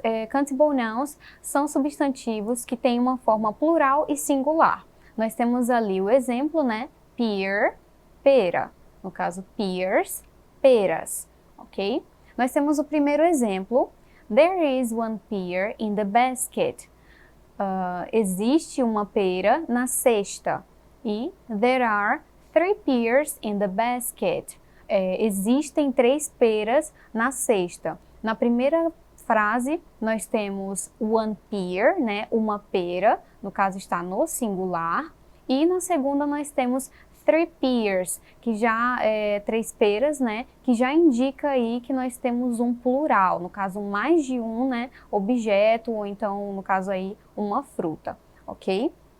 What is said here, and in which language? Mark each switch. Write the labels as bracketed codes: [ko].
[pt] Countable nouns são substantivos que têm uma forma plural e singular. Nós temos ali o exemplo, né? Pear, pera. No caso, pears, peras, ok? Nós temos o primeiro exemplo. [en] There is one pear in the basket. [pt] Existe uma pera na cesta. E [en] there are 3 pears in the basket. [pt] Existem 3 peras na cesta. Na primeira frase, nós temos [en] one pear, [pt] né, uma pera, no caso está no singular. E na segunda nós temos [en] 3 pears, [pt] que já 3 peras, né, que já indica aí que nós temos um plural, no caso mais de um, né, objeto, ou então, no caso aí, uma fruta, ok?